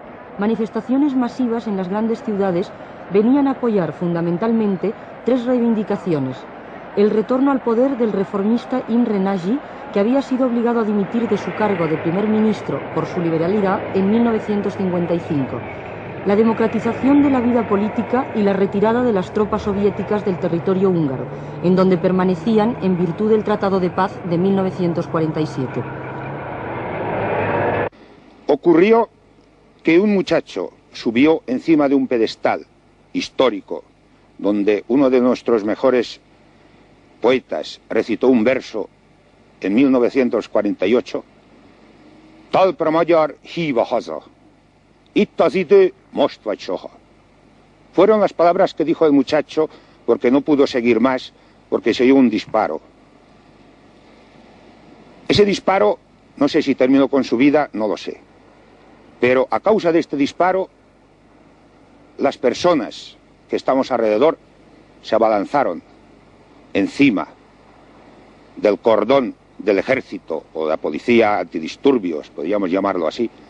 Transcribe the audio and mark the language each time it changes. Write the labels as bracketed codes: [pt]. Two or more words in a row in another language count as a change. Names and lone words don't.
[es] manifestaciones masivas en las grandes ciudades venían a apoyar fundamentalmente tres reivindicaciones: el retorno al poder del reformista Imre Nagy, que había sido obligado a dimitir de su cargo de primer ministro por su liberalidad en 1955, la democratización de la vida política y la retirada de las tropas soviéticas del territorio húngaro, en donde permanecían en virtud del Tratado de Paz de 1947. Ocurrió que un muchacho subió encima de un pedestal histórico donde uno de nuestros mejores poetas recitó un verso en 1948: [hu] Talpra magyar, híva haza, itt az idő, most vagy soha. [es] Fueron las palabras que dijo el muchacho porque no pudo seguir más, porque se oyó un disparo. Ese disparo, no sé si terminó con su vida, no lo sé. Pero a causa de este disparo, las personas que estamos alrededor se abalanzaron encima del cordón del ejército o de la policía antidisturbios, podríamos llamarlo así.